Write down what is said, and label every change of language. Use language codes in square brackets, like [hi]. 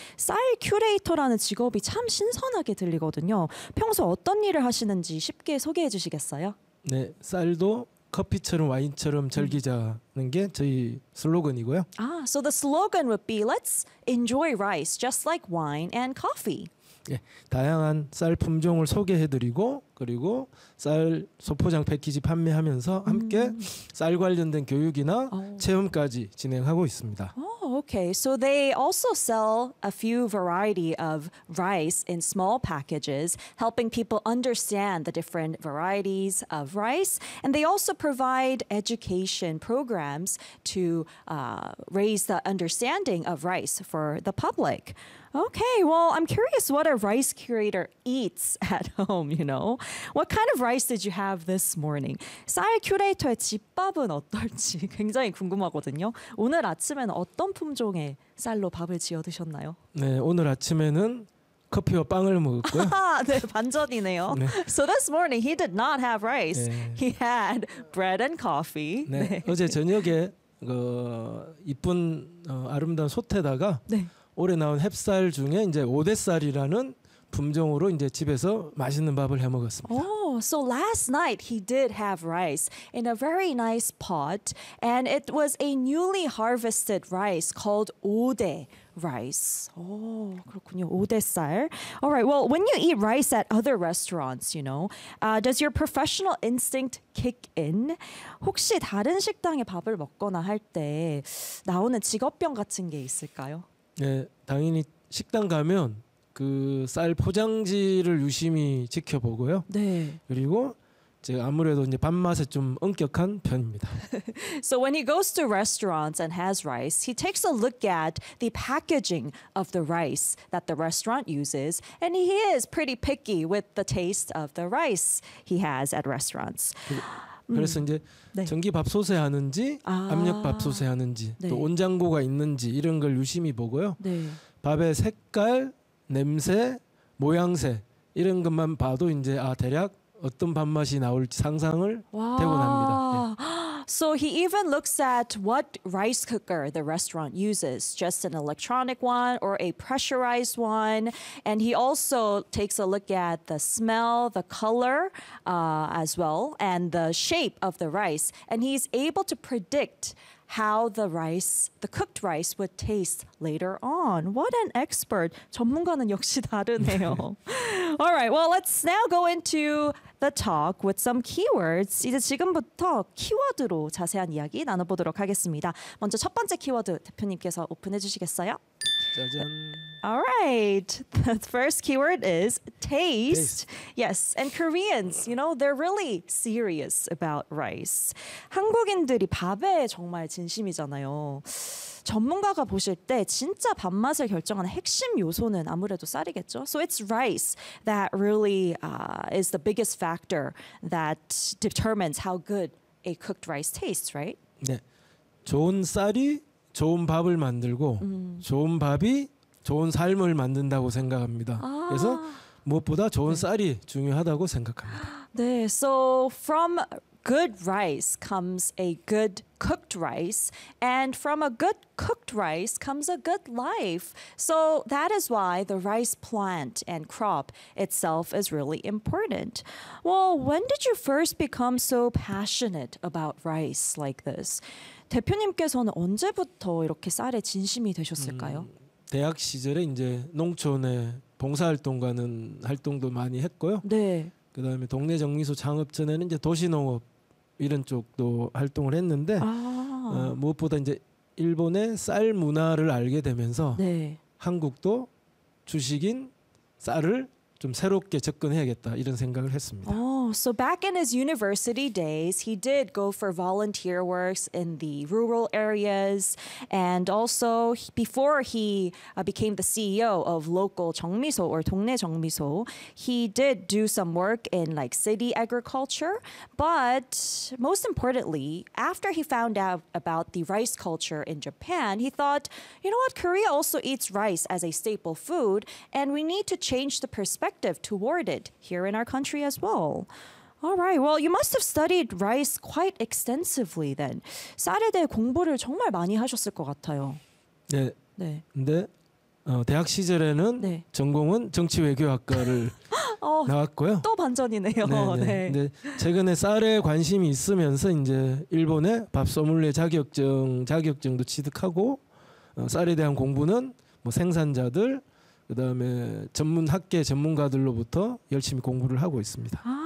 [ko] 쌀 큐레이터라는 직업이 참 신선하게 들리거든요. 평소 어떤 일을 하시는지 쉽게 소개해 주시겠어요? 네, 쌀도 커피처럼 와인처럼 즐기자는 게 저희 슬로건이고요. [en] Ah, so the slogan would be let's enjoy rice just like wine and coffee. [ko] 예, 다양한 쌀 품종을 소개해드리고 그리고 쌀 소포장 패키지 판매하면서 함께 쌀 관련된 교육이나 체험까지 진행하고 있습니다. [en] Oh, okay. So they also sell a few variety of rice in small packages, helping people understand the different varieties of rice. And they also provide education programs to raise the understanding of rice for the public. Okay, well, I'm curious what a rice curator eats at home, you know? What kind of rice did you have this morning? [ko] 쌀 큐레이터의 집밥은 어떨지 굉장히 궁금하거든요. 오늘 아침에는 어떤 품종의 쌀로 밥을 지어 드셨나요? 네, 오늘 아침에는 커피와 빵을 먹었고요. 네, 반전이네요. 네. [en] So this morning he did not have rice. [ko] 네. [en] He had bread and coffee. [ko] 네, 네. 어제 저녁에 그 이쁜 아름다운 솥에다가 네. 올해 나온 햅쌀 중에 이제 오대쌀이라는 품종으로 이제 집에서 맛있는 밥을 해 먹었습니다. [en] Oh, so last night he did have rice in a very nice pot, and it was a newly harvested rice called 오대 rice. Oh, [ko] 그렇군요. [en] 오대쌀. All right. Well, when you eat rice at other restaurants, you know, does your professional instinct kick in? [ko] 혹시 다른 식당의 밥을 먹거나 할 때 나오는 직업병 같은 게 있을까요? 네, 당연히 식당 가면 그 쌀 포장지를 유심히 지켜보고요. 네. 그리고 제가 아무래도 이제 밥맛에 좀 엄격한 편입니다. [en] So when he goes to restaurants and has rice, he takes a look at the packaging of the rice that the restaurant uses, and he is pretty picky with the taste of the rice he has at restaurants. [ko] 그래서 이제 네. 전기밥솥에 하는지 압력밥솥에 하는지 네. 또 온장고가 있는지 이런 걸 유심히 보고요. 네. 밥의 색깔, 냄새, 모양새 이런 것만 봐도 이제 아 대략 어떤 밥맛이 나올지 상상을 대본합니다. 네. [en] So he even looks at what rice cooker the restaurant uses, just an electronic one or a pressurized one. And he also takes a look at the smell, the color as well, and the shape of the rice. And he's able to predict how the rice, the cooked rice, would taste later on. What an expert. [ko] 전문가는 역시 다르네요. [en] All right, well, let's now go into the talk with some keywords. [ko] 이제 지금부터 키워드로 자세한 이야기 나눠보도록 하겠습니다. 먼저 첫 번째 키워드 대표님께서 오픈해 주시겠어요? 짜잔. [en] All right. The first keyword is taste. Yes, and Koreans, you know, they're really serious about rice. [ko] 한국인들이 밥에 정말 진심이잖아요. 전문가가 보실 때 진짜 밥맛을 결정하는 핵심 요소는 아무래도 쌀이겠죠? [en] So it's rice that really is the biggest factor that determines how good a cooked rice tastes, right? [ko] 네. 좋은 쌀이 좋은 밥을 만들고 좋은 밥이 좋은 삶을 만든다고 생각합니다. 아. 그래서 무엇보다 좋은 쌀이 중요하다고 생각합니다. 네, [en] so from good rice comes a good cooked rice, and from a good cooked rice comes a good life. So that is why the rice plant and crop itself is really important. Well, when did you first become so passionate about rice like this? [ko] 대표님께서는 언제부터 이렇게 쌀에 진심이 되셨을까요? 대학 시절에 이제 농촌에 봉사활동 가는 활동도 많이 했고요. 네. 그다음에 동네 정리소 창업 전에는 이제 도시농업 이런 쪽도 활동을 했는데 아. 무엇보다 이제 일본의 쌀 문화를 알게 되면서 네. 한국도 주식인 쌀을 좀 새롭게 접근해야겠다 이런 생각을 했습니다. [en] Oh, so back in his university days, he did go for volunteer works in the rural areas, and also before he became the CEO of local 정미소 or 동네 정미소, he did do some work in like city agriculture. But most importantly, after he found out about the rice culture in Japan, he thought, you know what, Korea also eats rice as a staple food, and we need to change the perspective. Toward it here in our country as well. All right. Well, you must have studied rice quite extensively then. [ko] 쌀에 대해 공부를 정말 많이 하셨을 것 같아요. 네. 네. 근데 대학 시절에는 네. 전공은 정치외교학과를 나왔고요. 또 반전이네요. 네. 근데 최근에 쌀에 관심이 있으면서 이제 일본의 밥 소믈리에 자격증도 취득하고 쌀에 대한 공부는 뭐 생산자들 그다음에 전문 학계 전문가들로부터 열심히 공부를 하고 있습니다.